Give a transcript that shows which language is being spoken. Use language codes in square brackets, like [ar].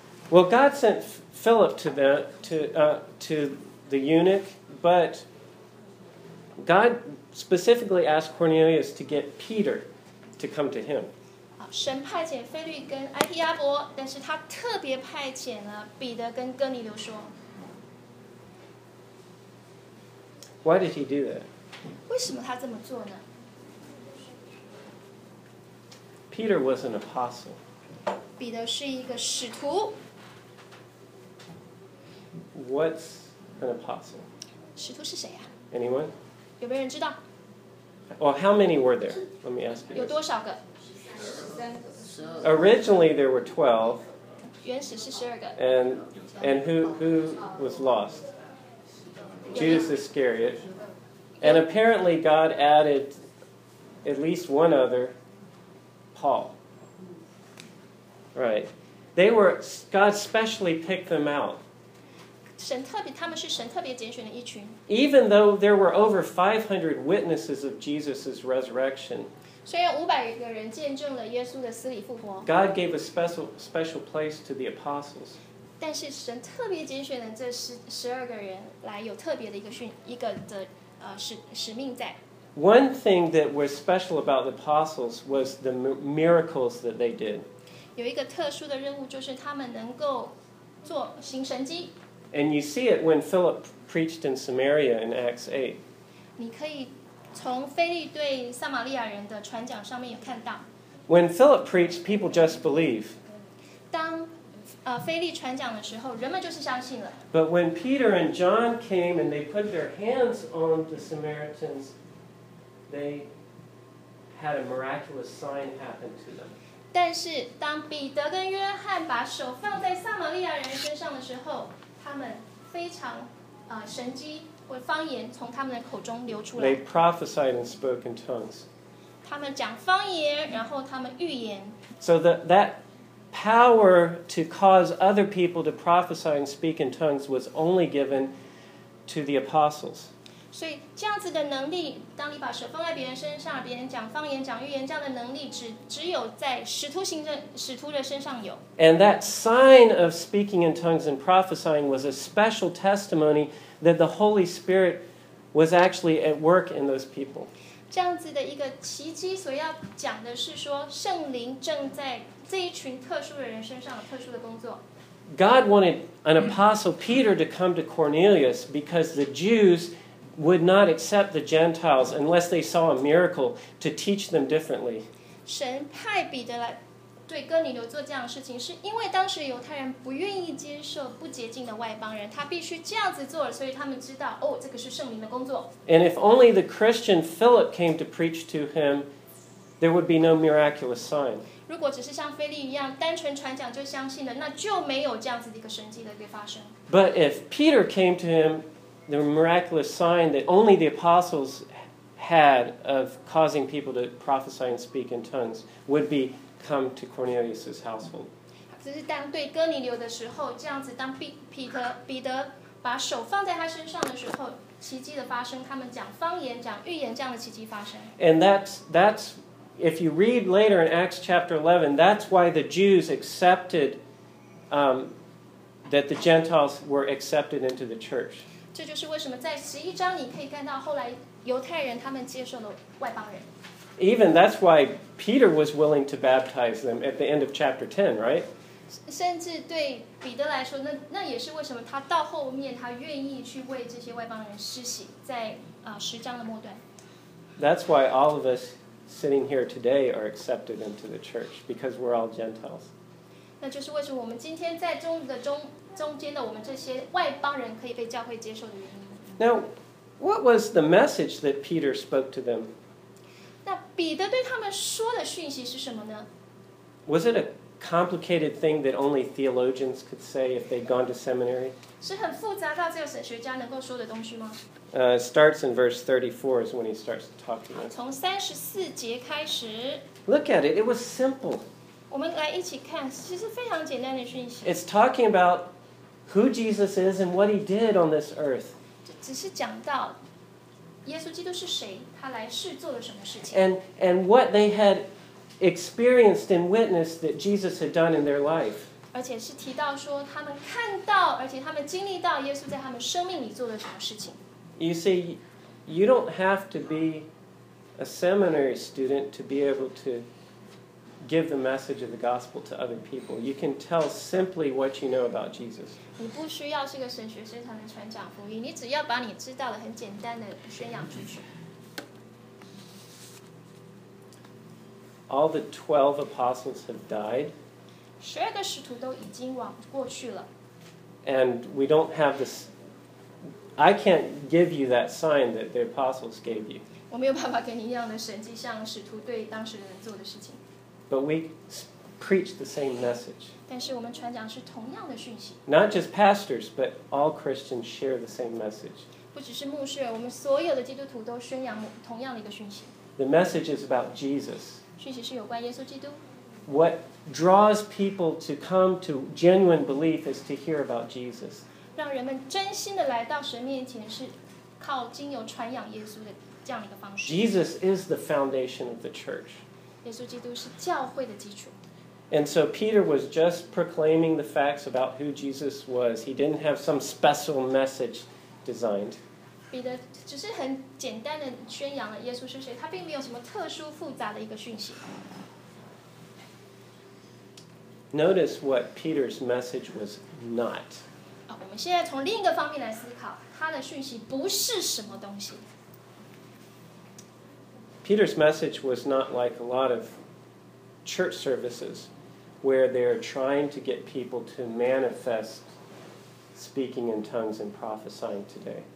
[en] Well, God sent Philip to the eunuch, but God specifically asked Cornelius to get Peter to come to him. [zh] 神派遣腓力跟埃提阿伯，但是他特别派遣了彼得跟哥尼流说。 [en] Why did he do that? [zh] 为什么他这么做呢？ [en] Peter was an apostle. [zh] 彼得是一个使徒。 [en] What's an apostle? [zh] 使徒是谁啊？ [en] Anyone? [zh] 有没有人知道？ [en] Well, how many were there? Let me ask you. [zh] 有多少个？ [en] Originally, there were 12. [zh] 原始是十二个。 [en] And who was lost? Judas Iscariot. And apparently, God added at least one other, Paul. Right. God specially picked them out. [zh] 他们是神特别拣选的一群。 [en] Even though there were over 500 witnesses of Jesus' resurrection, [zh] 虽然500个人见证了耶稣的死里复活， [en] God gave a special place to the apostles. [zh] 但是神特别拣选了这12个人来有特别的使命在。 [en] One thing that was special about the apostles was the miracles that they did. [zh] 有一个特殊的任务就是他们能够做行神迹。 [en] And you see it when Philip preached in Samaria in Acts 8. [zh] 你可以从腓力对撒玛利亚人的传讲上面有看到。 [en] When Philip preached, people just believe. [zh] 当腓力传讲的时候，人们就是相信了。 [en] But when Peter and John came and they put their hands on the Samaritans, they had a miraculous sign happen to them. [zh] 但是当彼得跟约翰把手放在撒玛利亚人身上的时候，他们非常神迹或方言从他们的口中流出来。 [en] They prophesied and spoke in tongues. [zh] 他们讲方言，然后他们预言。 [en] So that power to cause other people to prophesy and speak in tongues was only given to the apostles. [zh] 所以这样子的能力，当你把手放在别人身上，别人讲方言、讲预言，这样的能力只有在使徒的身上有。 [en] And that sign of speaking in tongues and prophesying was a special testimony that the Holy Spirit was actually at work in those people. [zh] 这样子的一个奇迹所要讲的是说，圣灵正在这一群特殊的人身上有特殊的工作。 [en] God wanted an apostle Peter to come to Cornelius because the Jews would not accept the Gentiles unless they saw a miracle to teach them differently. [zh] 神派彼得来对哥尼流做这样的事情，是因为当时犹太人不愿意接受不洁净的外邦人，他必须这样子做，所以他们知道，哦，这个是圣灵的工作。 [en] And if only the Christian Philip came to preach to him, there would be no miraculous sign. [zh] 如果只是像腓力一样单纯传讲就相信了，那就没有这样子的一个神迹的一个发生。 [en] But if Peter came to him, the miraculous sign that only the apostles had of causing people to prophesy and speak in tongues would be come to Cornelius's household. [zh] 只是当对哥尼流的时候，这样子当彼得把手放在他身上的时候，奇迹的发生，他们讲方言、讲预言，这样的奇迹发生。 [en] And that's. If you read later in Acts chapter 11, that's why the Jews accepted, that the Gentiles were accepted into the church. [zh] 这就是为什么在十一章你可以看到后来犹太人他们接受了外邦人。 [en] Even that's why Peter was willing to baptize them at the end of chapter 10, right? [zh] 甚至对彼得来说，那也是为什么他到后面他愿意去为这些外邦人施洗，在十章的末段。 [en] That's why all of us. Sitting here today are accepted into the church because we're all Gentiles. [zh] 那就是为什么我们今天在中间的我们这些外邦人可以被教会接受的原因。 [en] Now, what was the message that Peter spoke to them? [zh] 那彼得对他们说的讯息是什么呢？ [en] Was it a complicated thing that only theologians could say if they'd gone to seminary? [zh] 是很复杂到只有神学家能够说的东西吗？ [en] It starts in verse 34 is when he starts to talk to them. [zh] 从34节开始。 [en] Look at it. It was simple. [zh] 我们来一起看，其实非常简单的讯息。 [en] It's talking about who Jesus is and what he did on this earth. [zh] 只是讲到耶稣基督是谁，他来世做了什么事情。 [en] And what they had experienced and witnessed that Jesus had done in their life. [zh] 而且是提到说他们看到，而且他们经历到耶稣在他们生命里做了什么事情。 [en] You see, you don't have to be a seminary student to be able to give the message of the gospel to other people. You can tell simply what you know about Jesus. [zh] 你不需要是个神学生才能传讲福音，你只要把你知道的很简单的宣扬出去。 [en] All the 12 apostles have died. [zh] 十二个使徒都已经往过去了。 [en] And we don't have this. I can't give you that sign that the apostles gave you. [zh] 我没有办法给你一样的神迹，像使徒对当时的人做的事情。 [en] But we preach the same message. [zh] 但是我们传讲是同样的讯息。 [en] Not just pastors, but all Christians share the same message. [zh] 不只是牧师，我们所有的基督徒都宣扬同样的一个讯息。 [en] The message is about Jesus. [zh] 讯息是有关耶稣基督。 [en] What draws people to come to genuine belief is to hear about Jesus. [zh] 让人们真心的来到神面前是靠经由传扬耶稣的这样一个方式。 [en] Jesus is the foundation of the church. [zh] 耶稣基督是教会的基础。 [en] And so Peter was just proclaiming the facts about who Jesus was. He didn't have some special message designed. [zh] 彼得只是很简单的宣扬了耶稣是谁，他并没有什么特殊复杂的一个讯息。 [en] Notice what Peter's message was not. [zh] 我们现在从另一个方面来思考，他的讯息不是什么东西。 [en] Peter's message was not like a lot of church services, where they're trying to get people to manifest speaking in tongues and prophesying today.